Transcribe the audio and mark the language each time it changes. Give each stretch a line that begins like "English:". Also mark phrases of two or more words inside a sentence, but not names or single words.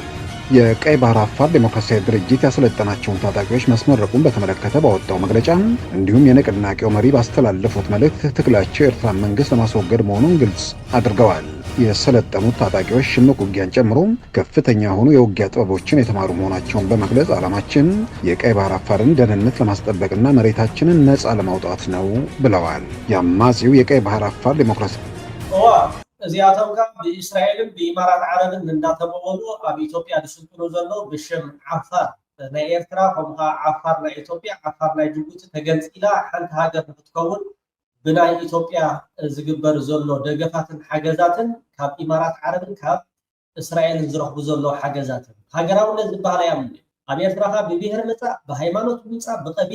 Amharic: የቀይ ባህር አፋር ዴሞክራሲያዊ ድርጅት ያሰለጠናቸውን ታጣቂዎች ማስመረቁን በተመለከተ ባወጣው መግለጫ እንዲሁም የንቅናቄው መሪ ባስተላለፉት መልእክት ትግላቸው የኤርትራ መንግስት ለማስወገድ መሆኑን ግልጽ አድርገዋል። የሰለጠኑት ታጣቂዎች ሽምቅ ውጊያን ጨምሮ ከፍተኛ የሆኑ የውጊያ ጥበቦችን የተማሩ መሆናቸውን በመግለጽ ዓላማችን የቀይ ባህር አፋርን ደህንነት ለማስጠበቅና መሬታችንን ነፃ ለማውጣት ነው ብለዋል። የአማጺው የቀይ ባህር አፋር ዴሞክራሲ
Tigrinya: እዚያቶም ጋር ብእስራኤልን ብኢማራት ዓረብን እንዳተበወሉ ኣብ ኢትዮጵያ ዝስልጥኑ ዘሎ ብሽም ዓፋር ናይ ኤርትራ ከምኡ ዓፋር ናይ ኢትዮጵያ ዓፋር ናይ ጅቡቲ ተገንፂላ ሓንቲ ሃገር ንክትከውን ብናይ ኢትዮጵያ ዝግበር ዘሎ ደገፋትን ሓገዛትን ካብ ኢማራት ዓረብን ካብ እስራኤልን ዝረኽቡ ዘሎ ሓገዛትን ሃገራውነት ዝበሃል እያምኒ ኣብ ኤርትራኻ ብብሄር ምፃእ ብሃይማኖት ምፃእ ብቀቢላ